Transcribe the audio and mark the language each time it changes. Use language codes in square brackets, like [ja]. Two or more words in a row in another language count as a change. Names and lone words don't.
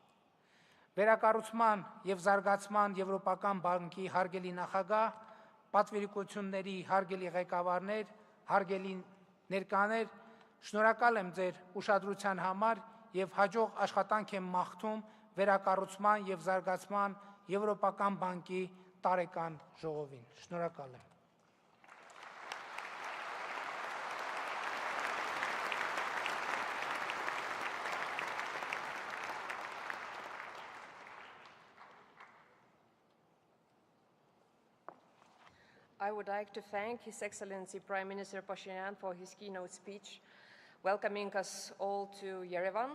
[hy] Վերակառուցման եւ զարգացման Եվրոպական բանկի հարգելի նախագահ, պատվիրակությունների հարգելի ղեկավարներ, հարգելի ներկաներ, շնորհակալ եմ ձեր ուշադրության համար եւ հաջող աշխատանք եմ մաղթում վերակառուցման եւ զարգացման Եվրոպական բանկի տարեկան ժողովին։ Շնորհակալ եմ։ [en] I would like to thank His Excellency Prime Minister Pashinyan for his keynote speech, welcoming us all to Yerevan.